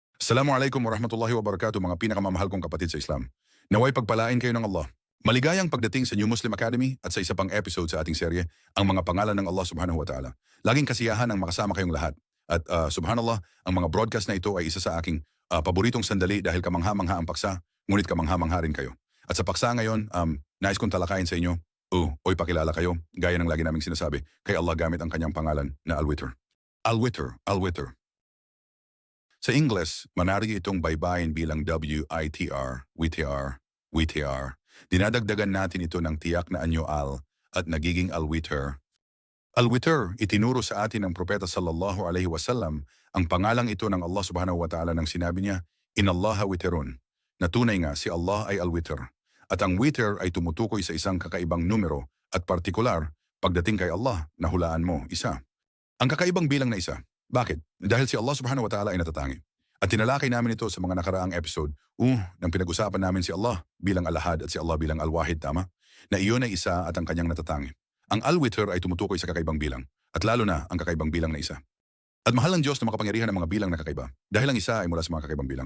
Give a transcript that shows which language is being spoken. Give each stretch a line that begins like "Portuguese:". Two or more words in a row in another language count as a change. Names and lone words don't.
Arabic: السلام عليكم ورحمة الله وبركاته
Filipino: mga pinakamamahal kong kapatid sa Islam. Naway pagpalain kayo ng Allah. Maligayang pagdating sa New Muslim Academy at sa isa pang episode sa ating serye, ang mga pangalan ng Allah
Arabic: سبحانه وتعالى.
Filipino: Laging kasiyahan ang makasama kayong lahat. At subhanallah, ang mga broadcast na ito ay isa sa aking paboritong sandali dahil kamangha-mangha ang paksa, ngunit kamangha-mangha rin kayo. At sa paksa ngayon, nais kong talakayin sa inyo, oy pakilala kayo, gaya ng lagi naming sinasabi, kay Allah gamit ang kanyang pangalan na Al-Witr. Al-Witr, Al-Witr. Sa Ingles, manari itong baybayin bilang WITR, WITR, WITR. Dinadagdagan natin ito ng tiyak na anyo al at nagiging Al-Witr. Al-Witr, itinuro sa atin ng Propeta
Arabic: صلى الله عليه وسلم
Filipino: ang pangalang ito ng Allah
Arabic: سبحانه وتعالى
Filipino: nang sinabi niya,
Arabic: إن الله وتر,
Filipino: na tunay nga si Allah ay Al-Witr. At ang witr ay tumutukoy sa isang kakaibang numero at partikular, pagdating kay Allah, nahulaan mo, isa. Ang kakaibang bilang na isa. Bakit? Dahil si Allah
Arabic: سبحانه وتعالى
Filipino: ay natatangi. At tinalakay namin ito sa mga nakaraang episode, nang pinag-usapan namin si Allah bilang Al-Ahad at si Allah bilang Al-Wahid, tama? Na iyon ay isa at ang kanyang natatangi. Ang Al-Witr ay tumutukoy sa kakaibang bilang, at lalo na ang kakaibang bilang na isa. At mahal ng Diyos na makapangyarihan ng mga bilang na kakaiba, dahil ang isa ay mula sa mga kakaibang bilang.